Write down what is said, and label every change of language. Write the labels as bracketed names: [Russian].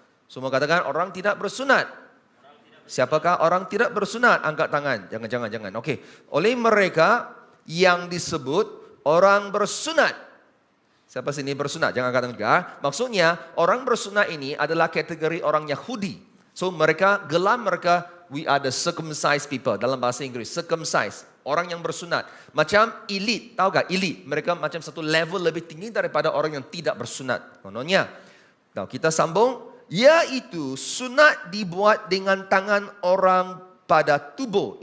[Malay] Semua katakan orang tidak bersunat. Siapakah orang tidak bersunat? Angkat tangan. Jangan. Okey. Oleh mereka yang disebut orang bersunat. Siapa sini bersunat? Jangan angkat tangan juga. Maksudnya orang bersunat ini adalah kategori orang Yahudi. [English] So [Malay] gelar mereka, [English] we are the circumcised people. [Malay] Dalam bahasa Inggris, circumcised. Orang yang bersunat. Macam elite. Tahu tak elite? Mereka macam satu level lebih tinggi daripada orang yang tidak bersunat. Kononnya. Nah, kita sambung. Iaitu sunat dibuat dengan tangan orang pada tubuh.